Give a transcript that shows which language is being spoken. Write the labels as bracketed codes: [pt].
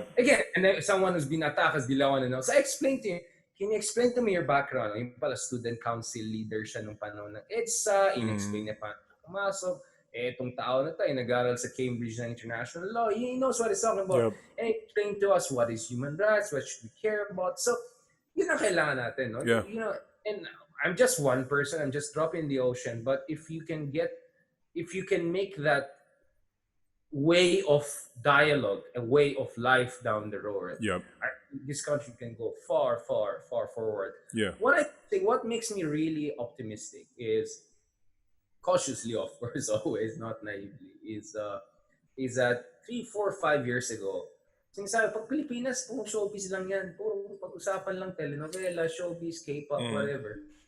[en] Again, and then someone who's been attacked as Dilawan and all. So I explained to him, can you explain to me your background? [tl] Yung pala student council leader siya nung panahon ng EDSA, in-explain niya paano pumasok. Itong tao na to, nag-aral sa Cambridge na international law. [en] He knows what he's talking about. And he explained to us what is human rights, what should we care about. [tl] So, yun ang kailangan natin, no? [en] And I'm just one person, I'm just dropping the ocean. But if you can make that way of dialogue, a way of life down the road, this country can go far, far, far forward. What makes me really optimistic is, cautiously, of course, always, not naively, is that 3, 4, 5 years ago, [tl] sinasabi, pag Pilipinas, puro showbiz lang yan, puro pag-usapan lang telenovela, showbiz, [en] K-pop, whatever.